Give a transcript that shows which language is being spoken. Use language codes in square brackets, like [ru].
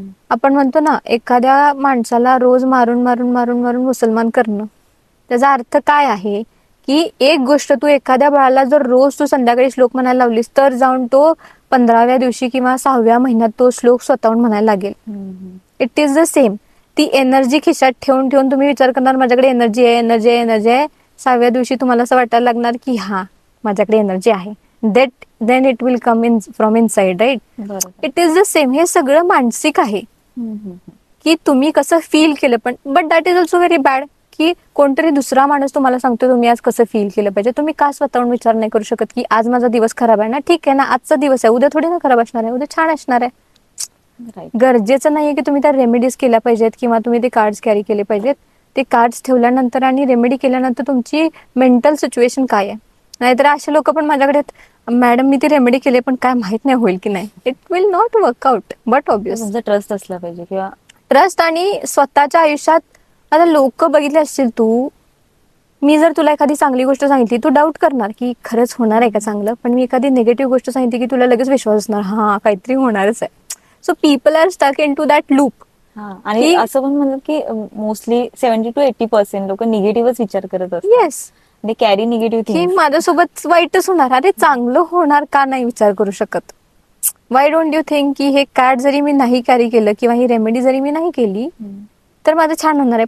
[mr] आपण म्हणतो ना, एखाद्या माणसाला रोज मारून मारून मारून मारून मुसलमान करणं, त्याचा अर्थ काय आहे की एक गोष्ट तू एखाद्या बाळाला जर रोज तू संध्याकाळी श्लोक म्हणायला लावलीस, तर जाऊन तो 15व्या दिवशी किंवा 6व्या महिन्यात तो श्लोक स्वतःहून म्हणायला लागेल. [en] It is the same. [mr] ती एनर्जी खिशात ठेवून ठेवून तुम्ही विचार करणार माझ्याकडे एनर्जी आहे, एनर्जी आहे, एनर्जी आहे. 6व्या दिवशी तुम्हाला असं वाटायला लागणार की हा माझ्याकडे एनर्जी आहे. [en] Then it will come in from inside, right. It is the same. [mr] हे सगळं मानसिक आहे की तुम्ही कसं फील केलं. पण [en] but that is also very bad [mr] की कोणतरी दुसरा माणूस तुम्हाला सांगतो तुम्ही आज कसं फील केलं पाहिजे. तुम्ही का स्वतःहून विचार नाही करू शकत की आज माझा दिवस खराब आहे ना, ठीक आहे ना, आजचा दिवस आहे, उद्या थोडी ना खराब असणार आहे, उद्या छान असणार आहे. गरजेचं नाहीये की तुम्ही त्या रेमेडीज केल्या पाहिजेत किंवा तुम्ही ते कार्ड्स कॅरी केले पाहिजेत. ते कार्ड्स ठेवल्यानंतर आणि रेमेडी केल्यानंतर तुमची मेंटल सिच्युएशन काय आहे. नाहीतर असे लोक पण माझ्याकडे, मॅडम मी ती रेमेडी केली पण काय माहित नाही होईल की नाही. [en] It will not work out. But obvious [mr] तुमचा ट्रस्ट असला पाहिजे, किंवा [en] Trust. [mr] आणि स्वतःच्या आयुष्यात आता लोक बघितले असतील, तू मी जर तुला एखादी चांगली गोष्ट सांगितली, तू डाऊट करणार की खरंच होणार आहे का चांगलं. पण मी एखादी निगेटिव्ह गोष्ट सांगितली की तुला लगेच विश्वास असणार, हा काहीतरी होणारच आहे. [en] So people are stuck into that loop. [mr] आणि असं पण म्हणतात की मोस्टली 70 to 80% लोक निगेटिव्हच विचार करत असतात. [en] yes, they carry negative [mr] की [en] Things. [mr] माझ्यासोबत वाईटच होणार, अरे चांगलं होणार का नाही विचार करू शकत. [en] why don't you think [mr] की हे कार्ड जरी मी नाही कॅरी केलं किंवा ही रेमेडी जरी मी नाही केली तर माझं छान होणार आहे.